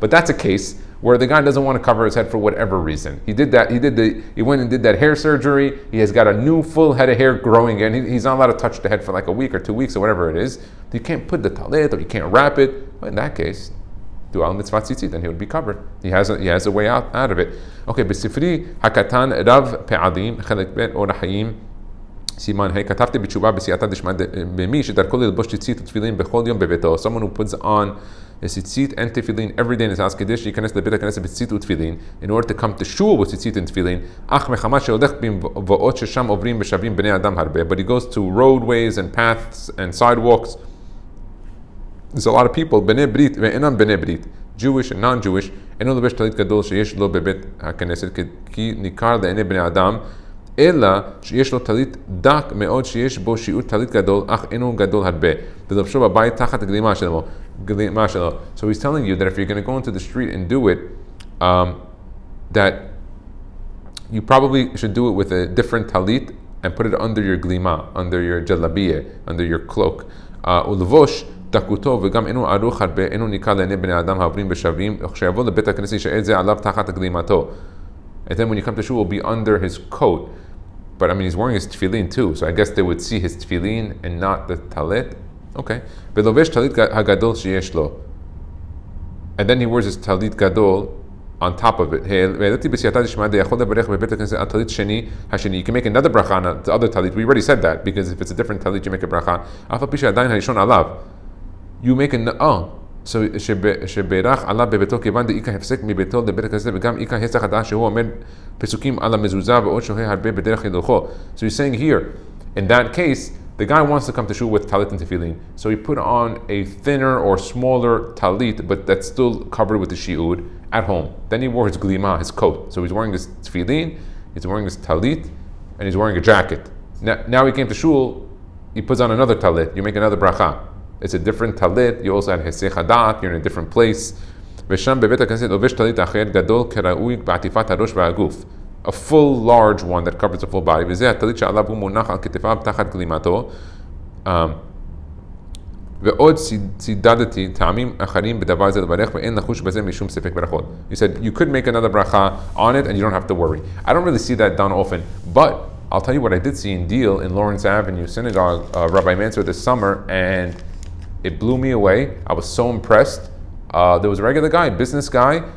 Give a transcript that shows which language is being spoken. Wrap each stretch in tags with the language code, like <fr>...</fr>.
<en>But that's a case where the guy doesn't want to cover his head for whatever reason. He did that. He went and did that hair surgery. He has got a new full head of hair growing in. He's not allowed to touch the head for like a week or 2 weeks or whatever it is. You can't put the talit or you can't wrap it. But in that case, do al mitzvah tzitzit, then he would be covered. He has a way out of it.</en> <he>Okay, בספרי הקטן רב פעלים חלק ב' אור החיים סימן ה' כתבתי בתשובה בסייעתא דשמיא במי שדרכו ללבוש ציצית ותפילין בכל יום בביתו.</he> <en>Someone who puts on a tzitzit and tefillin every day in his house</en> <he>כדי שייכנס לבית הכנסת בציצית ותפילין</he> <en>in order to come to shul with ציצית and תפילין</en> <he>אך מחמת שהולך במבואות ששם עוברים ושבים בני אדם הרבה,</he> <en>but he goes to roadways and paths and sidewalks. There's a lot of people</en> <he>בני ברית ואינם בני ברית,</he> <en>Jewish and non-Jewish,</en> <he>אינו לובש טלית גדול שיש לו בבית הכנסת כי ניכר לעיני בני אדם, אלא שיש לו טלית דק מאוד שיש בו שיעור טלית גדול אך אינו גדול הרבה ולבשו בבית תחת הגלימה שלו.</he> <en>So he's telling you that if you're going to go into the street and do it, that you probably should do it with a different talit and put it under your glima, under your jalabiyah, under your cloak.</en> <he>ולבוש דקותו וגם אינו ערוך הרבה, אינו ניכר לעיני בני אדם העוברים בשבים, כשיבוא לבית הכנסת ישאל זה עליו תחת גלימתו.</he> <en>And then when you come to shul, it will be under his coat. But I mean, he's wearing his tefillin too, so I guess they would see his tefillin and not the talit. Okay.</en> <he>ולובש טלית הגדול שיש לו.</he> <en>And then he wears his talit gadol on top of it.</en> <he>והעליתי בסייעתא דשמיא יכול לברך בבית הכנסת על טלית שני השני.</he> <en>You can make another bracha on the other talit. We already said that, because if it's a different talit, you make a bracha.</en> <he>אף על פי שעדיין הראשון עליו.</he> <en>You make so</en> <he>שברך עליו בביתו כיוון דאיכא הפסק מביתו לבית הכנסת וגם איכא הסח הדעת שהוא עומד פסוקים על המזוזה ועוד שוהה הרבה בדרך הילוכו.</he> <en>So he's saying here, in that case, the guy wants to come to shul with talit and tefillin, so he put on a thinner or smaller talit, but that's still covered with the shi'ud at home. Then he wore his glima, his coat. So he's wearing his tefillin, he's wearing his talit, and he's wearing a jacket. Now he came to shul, he puts on another talit, you make another bracha. It's a different talit. You also had hesech hadat. You're in a different place.</en> <he>ושם בבית הכנסת לובש טלית אחר גדול כראוי בעטיפת הראש והגוף.</he> <en>A full large one that covers the full body.</en> <he>וזה הטלית שעליו הוא מונח על כתפיו תחת גלימתו. ועוד צידדתי טעמים אחרים בדבר זה לברך ואין לחוש בזה משום ספק ברכות.</he> <en>He said you could make another bracha on it and you don't have to worry. I don't really see that done often, but I'll tell you what I did see in Deal in Lawrence Avenue Synagogue, Rabbi Mansur this summer, and it blew me away. I was so impressed. There was a regular guy, business guy.</en>